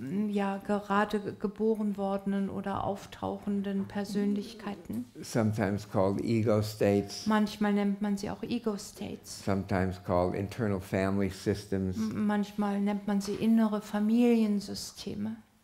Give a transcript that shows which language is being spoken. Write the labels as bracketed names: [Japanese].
[German] ja, gerade geboren wordenen oder auftauchenden Persönlichkeiten. [English] Sometimes called ego states, [German] Manchmal nennt man sie auch Ego-States. [English] sometimes called internal family systems. [German] Manchmal nennt man sie innere Familiensysteme.